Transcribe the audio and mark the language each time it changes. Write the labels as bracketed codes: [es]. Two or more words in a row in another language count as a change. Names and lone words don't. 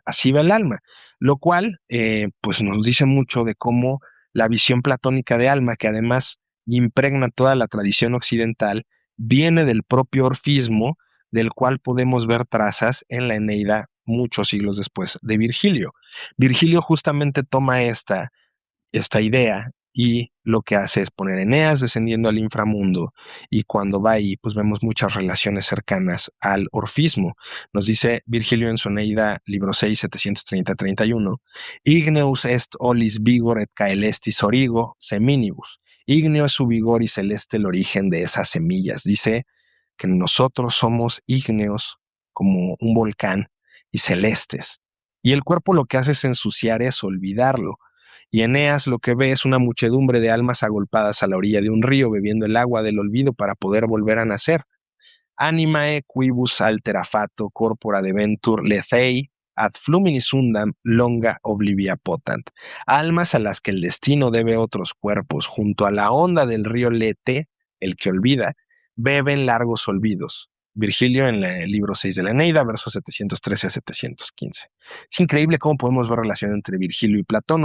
[es] Así va el alma, lo cual pues nos dice mucho de cómo la visión platónica de alma, que además impregna toda la tradición occidental, viene del propio orfismo, del cual podemos ver trazas en la Eneida muchos siglos después de Virgilio. Virgilio justamente toma esta idea y lo que hace es poner a Eneas descendiendo al inframundo y cuando va ahí pues vemos muchas relaciones cercanas al orfismo. Nos dice Virgilio en su Eneida, libro 6, 730-31, [la] Igneus est olis vigor et caelestis origo seminibus. [es] Igneo es su vigor y celeste el origen de esas semillas. Dice que nosotros somos ígneos como un volcán y celestes. Y el cuerpo lo que hace es ensuciar eso, olvidarlo. Y Eneas lo que ve es una muchedumbre de almas agolpadas a la orilla de un río bebiendo el agua del olvido para poder volver a nacer. [la] Animae quibus altera fato corpora deventur lethei ad fluminis undam longa oblivia potant. [es] Almas a las que el destino debe otros cuerpos, junto a la onda del río Lete, el que olvida, beben largos olvidos. Virgilio en el libro 6 de la Eneida, versos 713 a 715. Es increíble cómo podemos ver relación entre Virgilio y Platón.